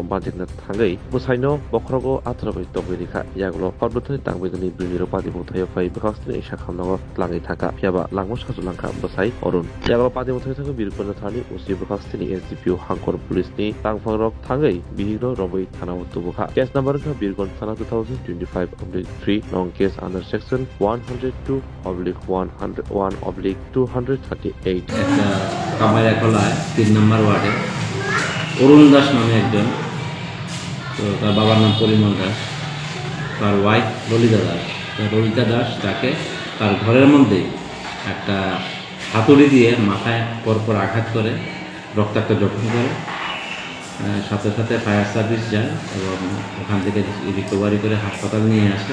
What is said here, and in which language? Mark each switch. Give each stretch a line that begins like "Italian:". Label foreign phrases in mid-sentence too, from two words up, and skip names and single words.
Kok Borok: बाजेकना थांगै बुसायनो बखरगो आत्रबाय तगैरिखा यागलो हरबथनि तांबैगनि बिनिरो पादिमुथाय फाय बखास्तिनि इसा खामनांगो लाङै थाका फियाबा लांगो साजुलांखा बसाय अरुण यागलो पादिमुथाय थांगो बिरगन्ज थानि उसि बखास्तिनि एसडीपीओ हांकर पुलिसनि तांफांरक थांगै बिहिगनो रबै थानाव तुबुखा केस नम्बरखा बिरगन्ज थाना 2025/3 नं
English: case under section
Kok Borok: 102/101/238
Bangla: একটা কামারিয়া খোলায় 3 নম্বর ওয়ার্ডে অরুণ দাস নামে একজন, তো তার বাবার নাম পরিমল দাস, তার ওয়াইফ ললিতা দাস তাকে তার ঘরের মধ্যে একটা হাতুড়ি দিয়ে মাথায় পরপর আঘাত করে রক্তাক্ত জখম করে, সাথে সাথে
English: fire service
Bangla: যায় এবং ওখান থেকে রিকভারি করে হাসপাতাল নিয়ে আসে।